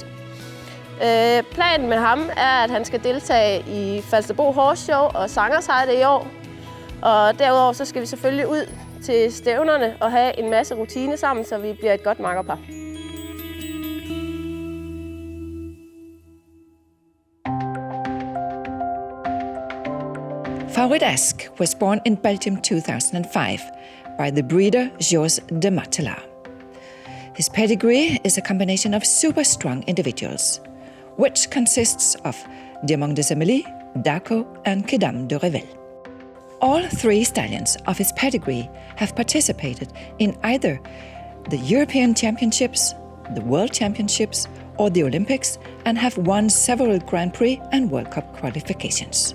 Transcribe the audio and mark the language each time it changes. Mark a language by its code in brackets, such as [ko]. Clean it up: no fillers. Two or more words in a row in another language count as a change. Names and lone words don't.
[da] Planen med ham er, at han skal deltage i Falsterbo Horse Show og Sangershejde i år. Og derudover så skal vi selvfølgelig ud til stævnerne og have en masse rutine sammen, så vi bliver et godt makkerpar. [en] Favorit Ask was born in Belgium 2005 by the breeder Jos de Matelar. His pedigree is a combination of super strong individuals, which consists of Diamant de Semely, Daco and Kidam de Revel. All three stallions of his pedigree have participated in either the European Championships, the World Championships, or the Olympics, and have won several Grand Prix and World Cup qualifications.